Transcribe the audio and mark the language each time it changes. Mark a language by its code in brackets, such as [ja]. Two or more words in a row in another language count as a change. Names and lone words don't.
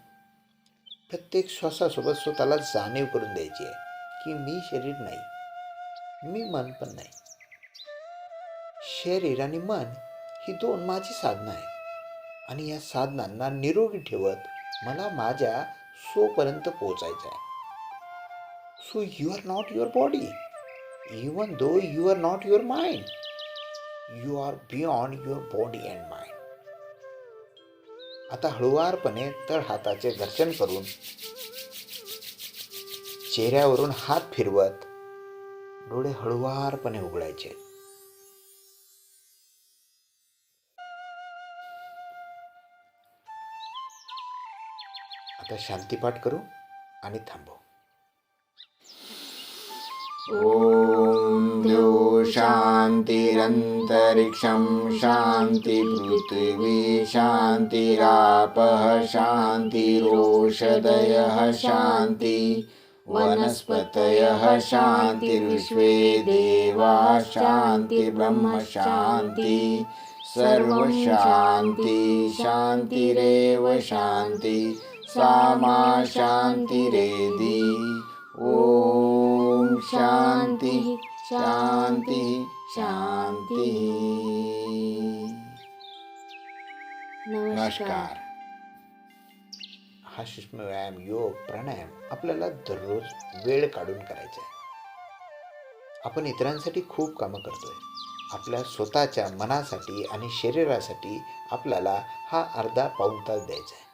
[mr] प्रत्येक श्वासासोबत स्वतःला जाणीव करून द्यायची आहे की मी शरीर नाही, मी मन पण नाही. शरीर आणि मन ही दोन माझी साधनं आहेत आणि या साधनांना निरोगी ठेवत मला माझ्या सोपर्यंत पोहोचायचं आहे. [en] So you are not your body, even though you are not your mind. You are beyond your body and mind. [mr] आता हळुवारपणे तळ हाताचे घर्षण करून चेहऱ्यावरून हात फिरवत डोळे हळुवारपणे उघडायचे. आता शांतीपाठ करू आणि थांबू. [sa] ॐ द्यौ शान्तिरन्तरिक्षं शान्ति पृथिवी शान्तिरापः शान्तिरोषधयः शान्ति वनस्पतयः शान्तिर्विश्वे देवा शान्ति ब्रह्म शान्ति सर्वशान्ति शान्तिरेव शान्ति सा मा शान्तिरेधि. ओम शांति शांति शांति. [mr] नमस्कार. हा सूक्ष्म व्यायाम, योग, प्राणायाम आपल्याला दररोज वेळ काढून करायचा आहे. आपण इतरांसाठी खूप कामं करतोय. आपल्या स्वतःच्या मनासाठी आणि शरीरासाठी आपल्याला हा अर्धा पाऊण तास द्यायचा आहे.